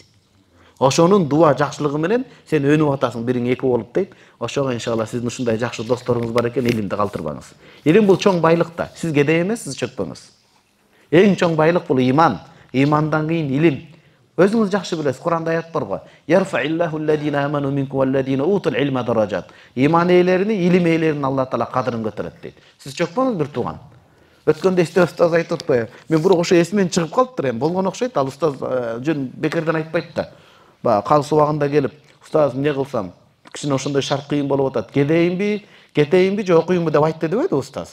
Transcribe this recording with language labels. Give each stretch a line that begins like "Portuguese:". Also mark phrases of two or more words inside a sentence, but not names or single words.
Kyrgyz: Ошонун дуа жакшылыгы менен сен өнүп атасың, бириң эки болуп дейт. Ошого иншалла сиздин ушундай жакшы досторуңуз бар экен, илимди калтырбаңыз. Илим бул чоң байлык да. Сиз кедей эмес, сиз чөкпөңүз. Эң чоң байлык бул иман. Имандан кийин илим. Өзүңүз жакшы билесиз, Куранда аят бар го.
Arabic: يرفع الله الذين آمنوا منكم والذين أوتوا العلم درجات.
Kyrgyz: Иман ээлерини, илим ээлерин Алла таала кадырын көтөрөт дейт. Сиз чөкпөңүз бир тууган. Өткөндө устаз айтып атпайбы? Мен бирок ошо эсимен чыгып калыптыр эми. Болгон окшойт, ал устаз жөн бекерден айтпайт да. Калыс убагында келип, устаз эмне кылсам, кичине ошондой шарт кыйын болуп атат. Кетейинби, же окуйынбы деп айтты дебейди устаз.